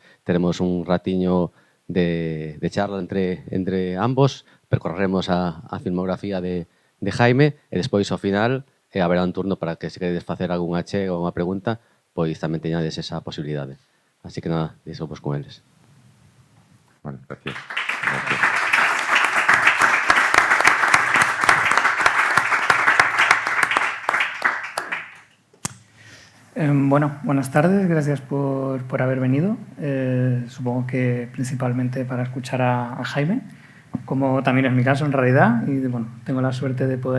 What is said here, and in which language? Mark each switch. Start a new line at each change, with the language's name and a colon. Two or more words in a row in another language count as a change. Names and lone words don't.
Galician: Teremos un ratiño de charla entre ambos, percorreremos a filmografía de Jaime e despois ao final haberá un turno para que se queredes facer algunha achega ou unha pregunta, pois tamén teñades esa posibilidade. Así que nada, deixo vos con eles.
Spanish: Bueno, gracias. Bueno, buenas tardes, gracias por haber venido. Supongo que principalmente para escuchar a Jaime, como también es mi caso en realidad, y bueno, tengo la suerte de poder